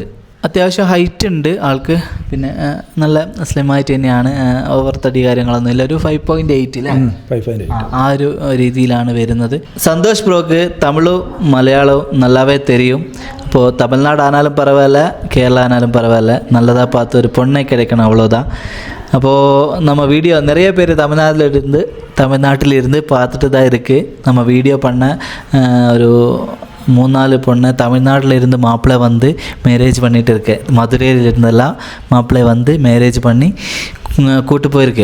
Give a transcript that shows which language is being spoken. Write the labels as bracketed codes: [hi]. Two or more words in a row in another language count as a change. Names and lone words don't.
[ml] അത്യാവശ്യം ഹൈറ്റ് ഉണ്ട് ആൾക്ക്, പിന്നെ നല്ല സ്ലിമായിട്ട് തന്നെയാണ്, ഓവർ തടി കാര്യങ്ങളൊന്നും ഇല്ല. ഒരു 5.8 അല്ലേ, 5.8 ആ ഒരു രീതിയിലാണ് വരുന്നത്. സന്തോഷ് ബ്രോക്ക് തമിഴും മലയാളവും [ta] நல்லவே தெரியும். அப்போ தமிழ்நாடு ஆனாலும் பரவாயில்லை, கேரளா ஆனாலும் பரவாயில்லை, நல்லதா பார்த்து ஒரு பொண்ணை கிடைக்கணும், அவ்வளோதான். அப்போது நம்ம வீடியோ நிறைய பேர் தமிழ்நாட்டிலிருந்து பார்த்துட்டு தான் இருக்குது. நம்ம வீடியோ பண்ண ஒரு 3-4 பொண்ணு தமிழ்நாட்டில் இருந்து மாப்பிள்ளை வந்து மேரேஜ் பண்ணிகிட்டு இருக்கேன். மதுரையில் இருந்தெல்லாம் மாப்பிள்ளை வந்து மேரேஜ் பண்ணி கூட்டு போயிருக்கு.